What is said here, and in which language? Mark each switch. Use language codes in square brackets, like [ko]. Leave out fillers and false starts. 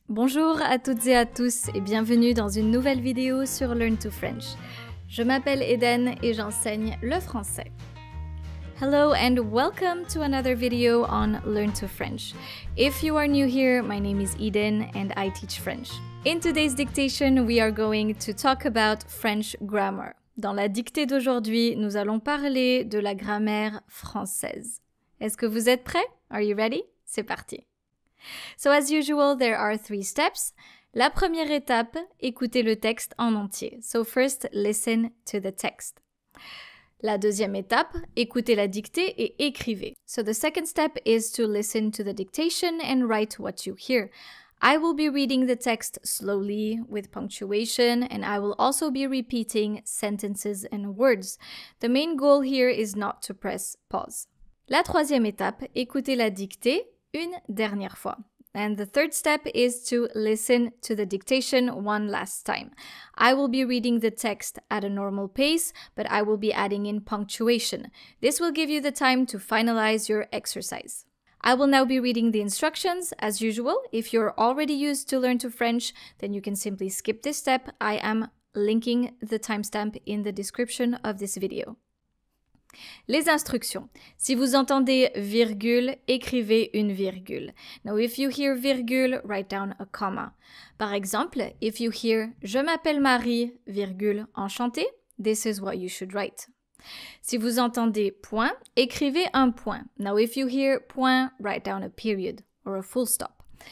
[fr] Bonjour à toutes et à tous et bienvenue dans une nouvelle vidéo sur Learn to French. Je m'appelle Eden et j'enseigne le français. [en] Hello and welcome to another video on Learn to French. If you are new here, my name is Eden and I teach French. In today's dictation, we are going to talk about French grammar. [fr] Dans la dictée d'aujourd'hui, nous allons parler de la grammaire française. Est-ce que vous êtes prêts? [en] Are you ready? [fr] C'est parti. [en] So as usual, there are 3 steps. [fr] La première étape, écoutez le texte en entier. [en] So first, listen to the text. [fr] La deuxième étape, écoutez la dictée et écrivez. [en] So the second step is to listen to the dictation and write what you hear. I will be reading the text slowly with punctuation and I will also be repeating sentences and words. The main goal here is not to press pause. [fr] La troisième étape, écoutez la dictée une dernière fois. [en] And the third step is to listen to the dictation one last time. I will be reading the text at a normal pace, but I will be adding in punctuation. This will give you the time to finalize your exercise. I will now be reading the instructions as usual. If you're already used to Learn to French, then you can simply skip this step. I am linking the timestamp in the description of this video. [fr] Les instructions. Si vous entendez virgule, écrivez une virgule. [en] Now, if you hear virgule, write down a comma. [fr] Par exemple, [en] if you hear « [fr] Je m'appelle Marie, virgule, enchantée [en] », this is what you should write. [fr] Si vous entendez point, écrivez un point. [en] Now, if you hear point, write down a period or a full stop.